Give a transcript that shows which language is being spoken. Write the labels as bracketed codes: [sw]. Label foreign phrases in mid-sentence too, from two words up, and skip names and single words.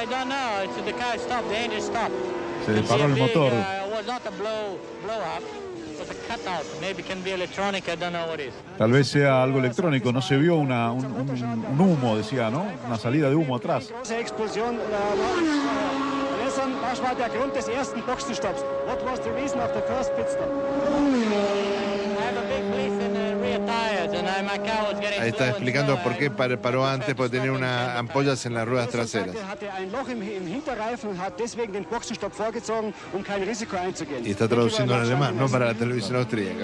[es] Se le paró el motor. Tal vez sea algo electrónico, no se vio un humo, decía, ¿no? Una salida de humo atrás. [de] Was war der Grund des ersten Boxenstopps? [en] What was the reason of the first pit stop? [es] Ahí está explicando por qué paró antes, porque tenía unas ampollas en las ruedas traseras. Y está traduciendo en alemán, no para la televisión austríaca.